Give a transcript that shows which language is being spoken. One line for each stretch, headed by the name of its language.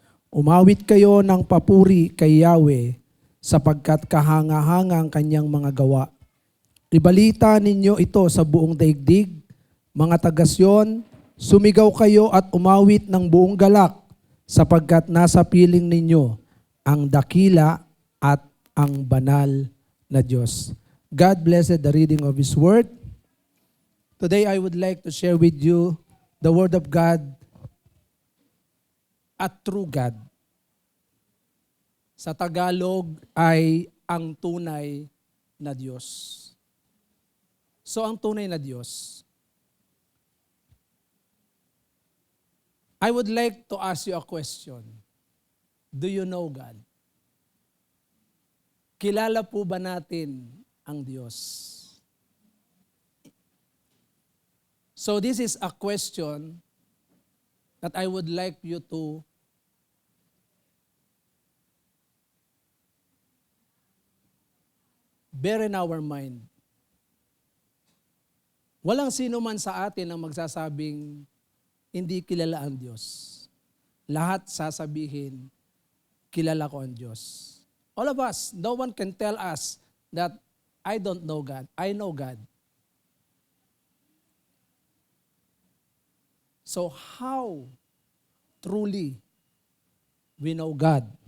Filipino: Umawit kayo ng papuri kay Yahweh, sapagkat kahanga-hanga ang kanyang mga gawa. Ibalita ninyo ito sa buong daigdig, mga taga-Sion, sumigaw kayo at umawit ng buong galak, sapagkat nasa piling ninyo ang dakila at ang banal na Diyos.
English: God blessed the reading of His Word. Today I would like to share with you the Word of God, a true God.
Filipino: Sa Tagalog ay ang tunay na Diyos. So ang tunay na Diyos,
English: I would like to ask you a question. Do you know God?
Filipino: Kilala po ba natin ang Diyos?
English: So this is a question that I would like you to bear in our mind.
Filipino: Walang sino man sa atin ang magsasabing hindi kilala ang Diyos. Lahat sasabihin, kilala ko ang Diyos.
English: All of us, no one can tell us that I don't know God. I know God. So how truly we know God?